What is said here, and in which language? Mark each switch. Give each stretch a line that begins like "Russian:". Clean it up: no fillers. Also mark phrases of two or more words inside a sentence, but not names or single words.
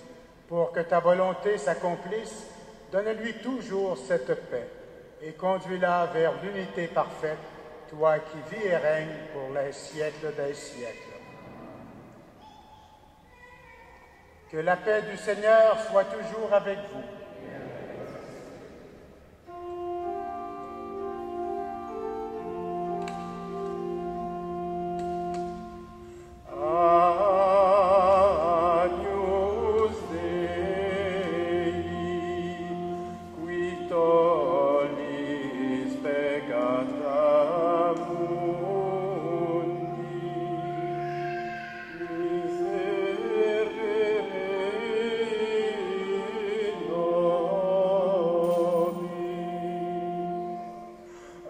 French: Pour que ta volonté s'accomplisse, donne-lui toujours cette paix et conduis-la vers l'unité parfaite toi qui vis et règnes pour les siècles des siècles. Que la paix du Seigneur soit toujours avec vous.
Latin: Agnus Dei, qui tollis peccata mundi, miserere nobis.